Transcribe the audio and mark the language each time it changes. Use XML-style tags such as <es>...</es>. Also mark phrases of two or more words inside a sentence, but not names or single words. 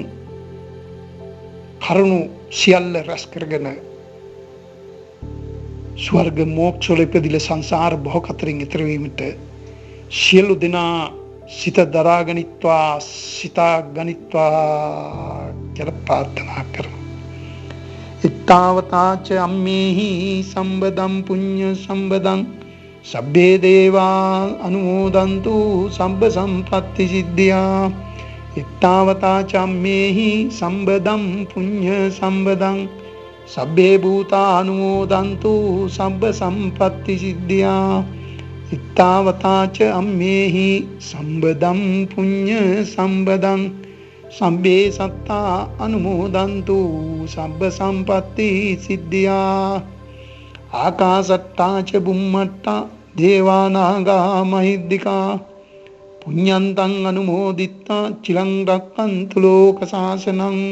<si>කරුණු සියල්ල රැස් කරගෙන ස්වර්ග මෝක්ෂ වල ඉපදිලා සංසාර භව කතරින් ඈතර වීමට සියලු දෙනා සිත දරාගනිත්වා, සිතා ගනිත්වා කියලා ප්‍රාර්ථනා කරමු.</si> <pi>ඉත්තාවතාච අම්මේහි සම්බදම් පුඤ්ඤ සම්බදං සබ්බේ දේවා අනුමෝදන්තු සම්බ සම්පත්ති සිද්ධියා ittavata cammehi sambadam punya sambadam sabbe bhuta anumodantu sabba sampatti siddhya ittavata cammehi sambadam punya sambadam sabbe satta anumodantu sabba sampatti siddhya ආකාසට්ටා ච බුම්මට්ටා දේවානාගා මහිද්దికා පුඤ්ඤන්තං අනුමෝදිත්වා චිරං රක්ඛන්තු ලෝක සාසනං</pi>